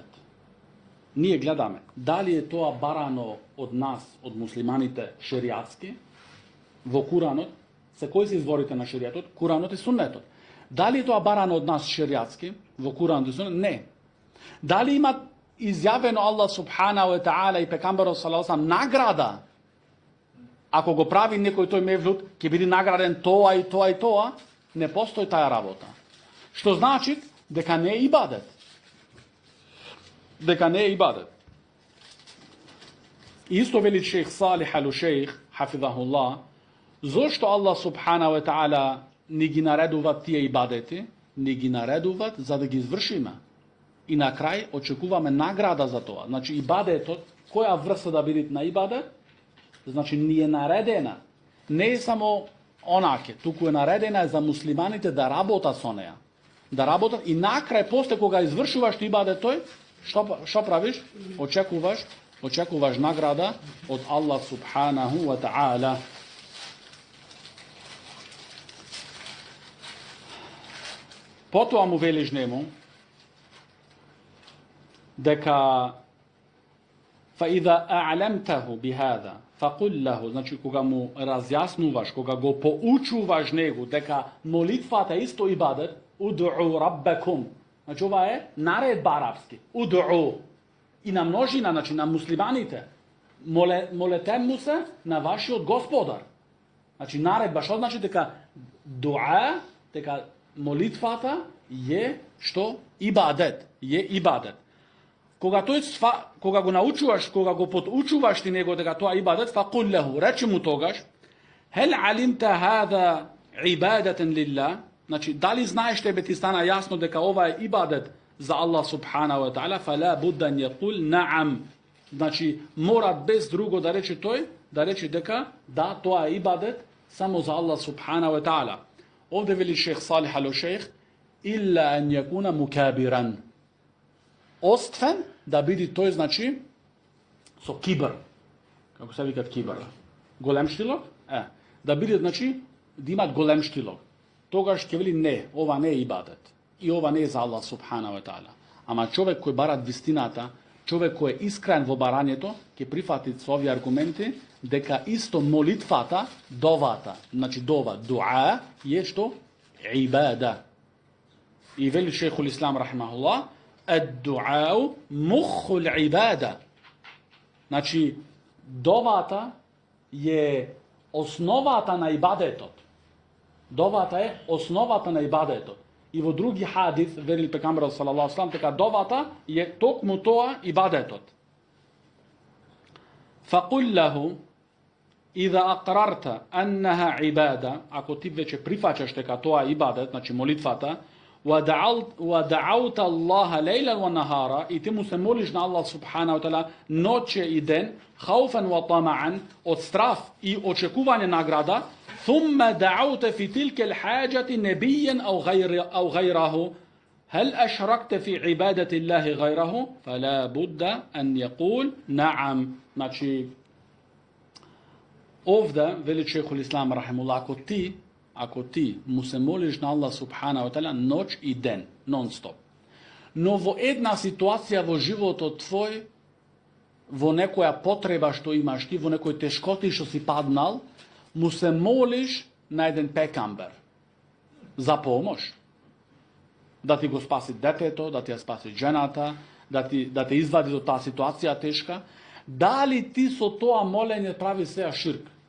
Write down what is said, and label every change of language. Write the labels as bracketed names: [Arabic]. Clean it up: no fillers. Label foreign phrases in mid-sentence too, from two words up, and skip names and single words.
[Macedonian] Ние гледаме, дали е тоа барано од нас, од муслиманите шеријатски, во Куранот, се кои се изворите на шеријатот? Куранот и суннетот. Дали е тоа барано од нас шеријатски, во Куранот и суннетот? Не. Дали има изјавено [Arabic] الله سبحانه وتعالى [Macedonian] и пекамберот [Arabic] صلى الله عليه [Macedonian] награда? Ако го прави некој тој мевлут, ќе биде награден тоа и тоа и тоа, не постои таа работа. Што значи дека не е ибадет. Дека не е ибадет. Исто вели шейх Салих ал-Шейх, хафизахуллах, зошто [Arabic] الله سبحانه وتعالى [Macedonian] ни ги наредуваат тие ибадети, ни ги наредуваат за да ги извршиме. И на крај очекуваме награда за тоа. Значи ибадетот, која врста да биде на ибадет, значи ни е наредена. Не е само онаке, туку е наредена за муслиманите да работат со неа. Да работат и на крај после кога извршуваш ибадет тој, што правиш? Очекуваш награда од [Arabic] الله سبحانه وتعالى. [Macedonian] Потоа му велиш нему дека [Arabic] فإذا أعلمته بهذا فقل له, [Macedonian] значи кога му разјаснуваш, кога го поучуваш него дека молитвата е исто ибадет, [Arabic] ادعوا ربكم. [Macedonian] Значи ова е наредба арапски. Уд'у. И на множина, значи на муслиманите, молете му се на вашиот господар. Значи наредба, што значи дека дуа, дека молитвата е што ибадет, е ибадет. Кога го научуваш, кога го подучуваш ти него дека тоа ибадет, [Arabic] فقل له, [Macedonian] речи му тогаш, [Arabic] هل علمت هذا عبادة لله, [Macedonian] значи дали знаеш тебе ти стана јасно дека ова е ибадет за [Arabic] الله سبحانه وتعالى, فلا بد أن يقول نعم. [Macedonian] Значи мора без друго да рече тој, да рече дека да, тоа е ибадет само за [Arabic] الله سبحانه وتعالى. [Macedonian] Овде вели шейх Салих ал-Шейх, [Arabic] إلا أن يكون مكابرا. [Macedonian] Оствен да биде тој, значи, со кибр. Како се викат кибр? Големштилок? Да биде, значи, да имат големштилок. Тогаш ќе вели не, ова не е ибадет. И ова не е за [Arabic] الله سبحانه وتعالى. [Macedonian] Ама човек кој бара вистината, човек кој е искрен во барањето, ќе прифати со овие аргументи дека исто молитвата, довата, значи дова, дуа, е што? Ибада. И вели [Arabic] شيخ الإسلام رحمه الله, الدعاء مخ العبادة. [Macedonian] Значи, довата je основата на ибадетот. Довата е основата на ибадетот. И во други хадис, верил пекамберот [Arabic] صلى الله عليه وسلم, [Macedonian] дека довата е токму тоа ибадетот. [Arabic] فقل له إذا أقررت أنها عبادة, [Macedonian] ако ти веќе прифаќаш дека тоа е ибадет, значи молитвата, [Arabic] ودعوت الله ليلا ونهارا, [Macedonian] и ти му се молиш на [Arabic] الله سبحانه وتعالى [Macedonian] ноќе и ден, [Arabic] خوفا وطمعا, [Macedonian] од страф и очекување награда, [Arabic] ثم دعوت في تلك الحاجة نبيا أو غيره, هل أشركت في عبادة الله غيره؟ فلا بد أن يقول نعم. [Macedonian] Значи, овде, вели [Arabic] شيخ الإسلام رحمه الله, [Macedonian] ако ти му се молиш на [Arabic] الله سبحانه وتعالى [Macedonian] ноќ и ден, нон-стоп, но во една ситуација во животот твој, во некоја потреба што имаш ти, во некој тешкоти што си паднал, му се молиш на еден пекамбер за помош, да ти го спаси детето, да ти ја спаси жената, да те извади од таа ситуација тешка, дали ти со тоа молење прави сеја ширк?